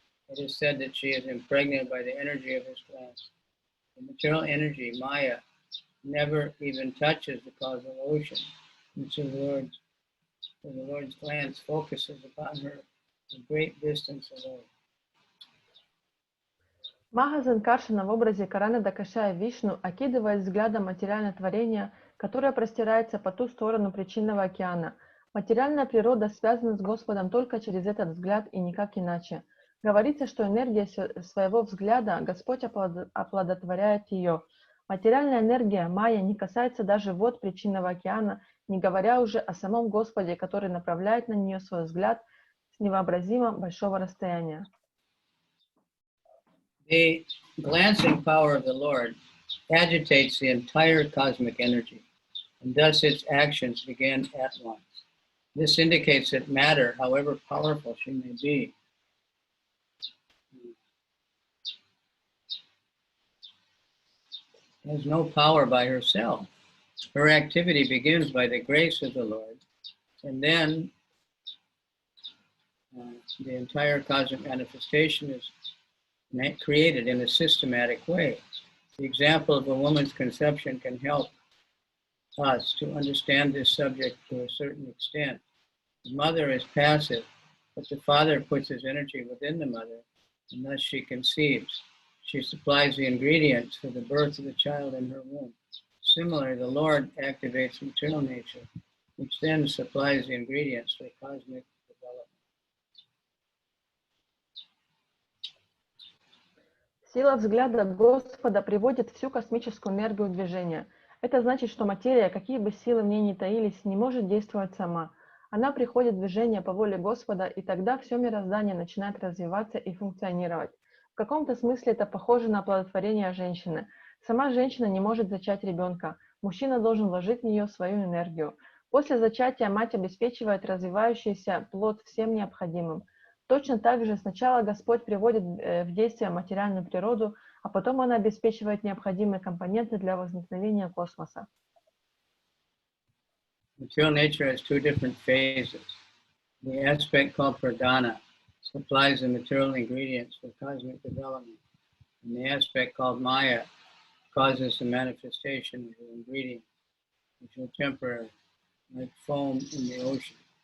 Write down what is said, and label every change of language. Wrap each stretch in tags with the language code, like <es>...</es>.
<en>It is said that she is impregnated by the energy of his glance. The material energy, Maya, never even touches the causal ocean, which is the Lord's glance focuses upon her a great distance away.</en> <ru>Маха Санкаршана в образе Караны Дакашая Вишну окидывает взглядом материальное творение, которое простирается по ту сторону причинного океана. Материальная природа связана с Господом только через этот взгляд и никак иначе. Говорится, что энергия своего взгляда Господь оплодотворяет ее. Материальная энергия, майя, не касается даже вод причинного океана, не говоря уже о самом Господе, который направляет на нее свой взгляд с невообразимо большого расстояния.</ru> <en>The glancing power of the Lord agitates the entire cosmic energy, and thus its actions begin at once. This indicates that matter, however powerful she may be, has no power by herself. Her activity begins by the grace of the Lord, and then the entire cosmic manifestation is created in a systematic way. The example of a woman's conception can help us to understand this subject to a certain extent. The mother is passive, but the father puts his energy within the mother, and thus she conceives. She supplies the ingredients for the birth of the child in her womb. Similarly, the Lord activates material nature, which then supplies the ingredients for cosmic development.</en> <ru>Сила взгляда Господа приводит всю космическую энергию в движение. Это значит, что материя, какие бы силы в ней ни таились, не может действовать сама. Она приходит в движение по воле Господа, и тогда все мироздание начинает развиваться и функционировать. В каком-то смысле это похоже на оплодотворение женщины. Сама женщина не может зачать ребенка. Мужчина должен вложить в нее свою энергию. После зачатия мать обеспечивает развивающийся плод всем необходимым. Точно так же сначала Господь приводит в действие материальную природу, а потом Он обеспечивает необходимые компоненты для возникновения космоса.</ru> <en>Material nature has two different phases. The aspect called pradhana supplies the material ingredients for cosmic development, and the aspect called maya causes the manifestation of the ingredients, which are temporary, like foam in the ocean.</en>